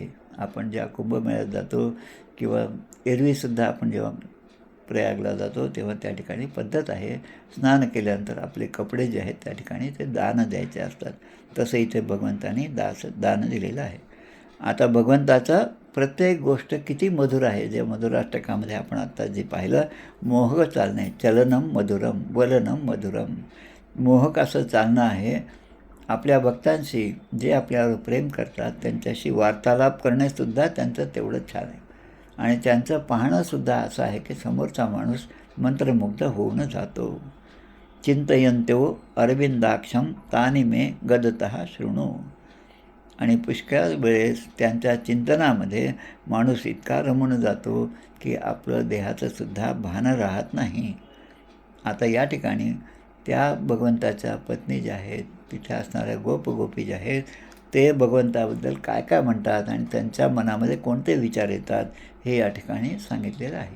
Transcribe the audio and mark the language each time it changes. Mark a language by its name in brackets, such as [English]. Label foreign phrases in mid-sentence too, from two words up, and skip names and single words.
[Marathi] आपण ज्या कुंभमेळ्यात जातो किंवा एरवीसुद्धा आपण जेव्हा प्रयागला जातो तेव्हा त्या ठिकाणी पद्धत आहे, स्नान केल्यानंतर आपले कपडे जे आहेत त्या ठिकाणी ते दान द्यायचे असतात. तसं इथे भगवंतानी दान दिलेलं आहे. आता भगवंताचं प्रत्येक गोष्ट किती मधुर आहे. जे मधुराष्टकामध्ये आपण आत्ता जे पाहिलं, मोहक चालणे, [Sanskrit] चलनम मधुरम वलनम मधुरम, [Marathi] मोहक असं चालणं आहे. आपल्या भक्तांशी जे आपल्यावर प्रेम करतात त्यांच्याशी वार्तालाप करणेसुद्धा त्यांचं तेवढंच छान आहे आणि त्यांचं पाहणंसुद्धा असं आहे की समोरचा माणूस मंत्रमुग्ध होऊन जातो. [Sanskrit] चिंतयन्त्यो अरविंदाक्षम तानि मे गदतः शृणु. [Marathi] आणि पुष्कळ वेळेस त्यांच्या चिंतनामध्ये माणूस इतका रमून जातो की आपलं देहाचंसुद्धा भान राहत नाही. आता या ठिकाणी त्या भगवंताच्या पत्नी ज्या आहेत, तिथे असणाऱ्या गोपी ज्या आहेत, ते भगवंताबद्दल काय काय म्हणतात आणि त्यांच्या मनामध्ये कोणते विचार येतात हे या ठिकाणी सांगितलेलं आहे.